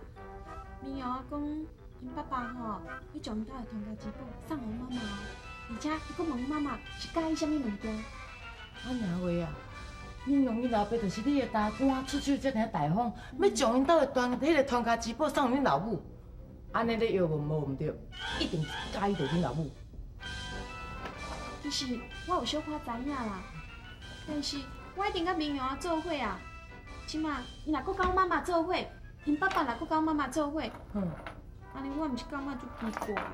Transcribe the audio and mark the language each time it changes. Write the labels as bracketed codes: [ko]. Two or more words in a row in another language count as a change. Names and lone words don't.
[nan] 明勇啊讲，因爸爸吼要将因兜的传家之宝送互妈妈，而且伊阁问妈妈是介意啥物物件。我认为啊，明勇伊老爸就是你的大官，出手遮尔大方，要将因兜的迄个传家之宝送互你老母，安尼咧要问无毋对，一定是介意着你老母。其实我有小可知影啦，但是我一定甲明勇啊做伙啊。即马伊若阁甲阮妈妈做伙，因爸爸若阁甲阮妈妈做伙，安尼我毋是感觉足奇怪。